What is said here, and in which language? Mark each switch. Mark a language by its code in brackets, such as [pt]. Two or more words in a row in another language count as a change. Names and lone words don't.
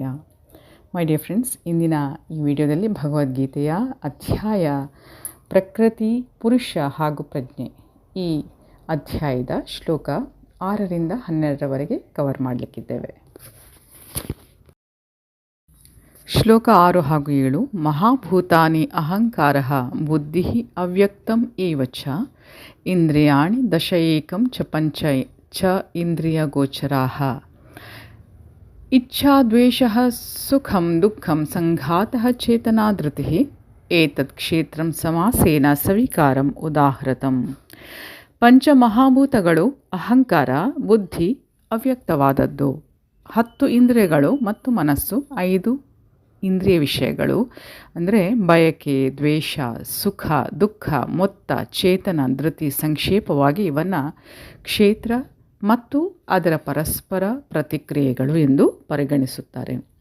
[en] My dear friends, [kn] ಇಂದಿನ ಈ ವಿಡಿಯೋದಲ್ಲಿ ಭಗವದ್ಗೀತೆಯ ಅಧ್ಯಾಯ ಪ್ರಕೃತಿ, ಪುರುಷ ಹಾಗೂ ಪ್ರಜ್ಞೆ, ಈ ಅಧ್ಯಾಯದ ಶ್ಲೋಕ 6ರಿಂದ 12ರವರೆಗೆ ಕವರ್ ಮಾಡಲಿಕ್ಕಿದ್ದೇವೆ. ಶ್ಲೋಕ 6 ಹಾಗೂ 7. [sa] ಮಹಾಭೂತಾನಿ ಅಹಂಕಾರಃ ಬುದ್ಧಿಃ ಅವ್ಯಕ್ತಂ ಏವ ಚ ಇಂದ್ರಿಯಾಣಿ ದಶ ಏಕಂ ಚ ಪಂಚ ಚ ಇಂದ್ರಿಯ ಗೋಚರಾಃ. ಇಚ್ಛಾ ದ್ವೇಷಃ ಸುಖಂ ದುಃಖಂ ಸಂಘಾತಃ ಚೇತನಾ ಧೃತಿಃ ಏತತ್ ಕ್ಷೇತ್ರಂ ಸಮಾಸೇನ ಸವಿಕಾರಂ ಉದಾಹೃತಂ. [kn] ಪಂಚಮಹಾಭೂತಗಳು ಅಹಂಕಾರ, ಬುದ್ಧಿ ಅವ್ಯಕ್ತವಾದದ್ದು, 10 ಇಂದ್ರಿಯಗಳು ಮತ್ತು ಮನಸ್ಸು, 5 ಇಂದ್ರಿಯ ವಿಷಯಗಳು ಅಂದರೆ ಬಯಕೆ, ದ್ವೇಷ, ಸುಖ, ದುಃಖ, ಮೊತ್ತ, ಚೇತನ, ಧೃತಿ, ಸಂಕ್ಷೇಪವಾಗಿ ಇವನ್ನು ಕ್ಷೇತ್ರ ಮತ್ತು ಅದರ ಪರಸ್ಪರ ಪ್ರತಿಕ್ರಿಯೆಗಳು ಎಂದು ಪರಿಗಣಿಸುತ್ತಾರೆ.